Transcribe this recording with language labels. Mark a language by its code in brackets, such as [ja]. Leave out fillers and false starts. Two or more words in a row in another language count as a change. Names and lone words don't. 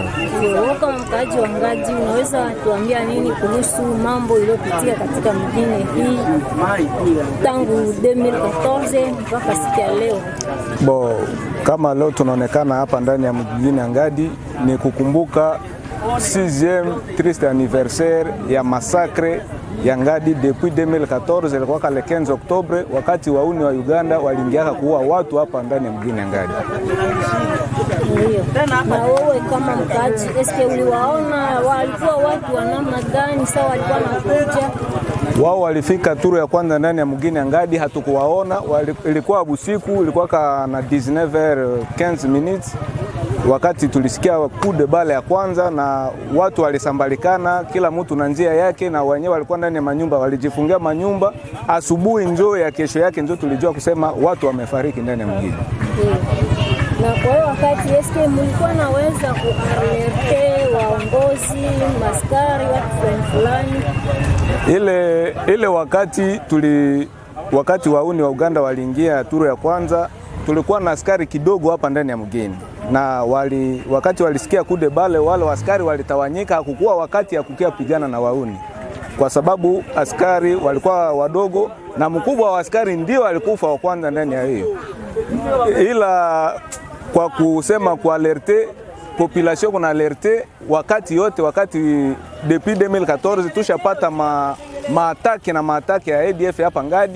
[sw] Wewe kama mkaaji wa Ngadi unaweza tuambia nini kuhusu mambo iliyopitia katika mjini hii tangu 2014 mpaka siku ya leo? Kama leo tunaonekana hapa ndani ya mjini Ngadi ni kukumbuka [fr] 6e triste anniversaire [sw] ya massacre ya Ngadi depuis 2014, ilikuwa [fr] le 15 Oktobre, [sw] wakati wauni wa Uganda waliingia kuua watu hapa ndani ya mjini Ngadi. Na wewe kama mkaaji, eske uliwaona walikuwa watu wa namna gani? Sawa, walikuwa wanakuja? Wao walifika turu ya kwanza ndani ya mjini Ngadi, hatukuwaona. Ilikuwa usiku, ilikuwa na 19h15 wakati tulisikia [fr] coup de balle [sw] ya kwanza, na watu walisambalikana kila mtu na njia yake, na wenyewe walikuwa ndani ya manyumba, walijifungia manyumba. Asubuhi njoo ya kesho yake njoo tulijua kusema watu wamefariki ndani ya mjini. Na kwa hiyo wakati eske mlikuwa naweza kualerte waongozi, maskari, watu fulani? Ile wakati wauni wa Uganda waliingia turu ya kwanza, tulikuwa na askari kidogo hapa ndani ya mgeni, na wakati walisikia [fr] coup de balle [sw] wale askari walitawanyika. Hakukuwa wakati ya kukia pigana na wauni, kwa sababu askari walikuwa wadogo na mkubwa wa askari ndio alikufa wa kwanza ndani ya hiyo. Ila kwa kusema kwa [fr] alerte population, [sw] kuna alerte wakati yote, wakati depuis 2014 tushapata maatake ya ADF hapa Ngadi.